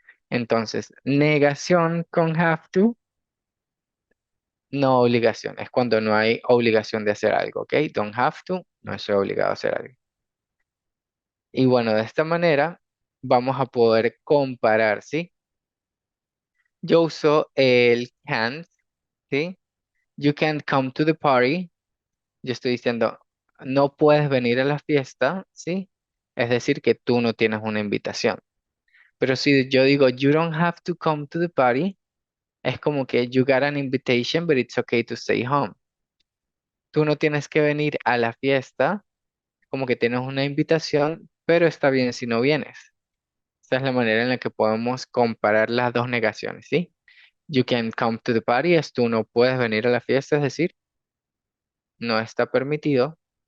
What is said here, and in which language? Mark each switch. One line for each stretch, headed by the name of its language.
Spanish: Entonces, negación con have to, No obligación, es cuando no hay obligación de hacer algo, ¿ok?
English: Don't have to,
Spanish: no estoy obligado a hacer algo. Y bueno, de esta manera vamos a poder comparar, ¿sí? Yo uso el can't, ¿sí?
English: You can't come to the party.
Spanish: Yo estoy diciendo, no puedes venir a la fiesta, ¿sí? Es decir, que tú no tienes una invitación. Pero si yo digo,
English: you don't have to come to the party,
Spanish: es como que
English: you got an invitation, but it's okay to stay home.
Spanish: Tú no tienes que venir a la fiesta, como que tienes una invitación, pero está bien si no vienes. Esa es la manera en la que podemos comparar las dos negaciones, ¿sí?
English: You can come to the party
Spanish: es tú no puedes venir a la fiesta, es decir, no está permitido.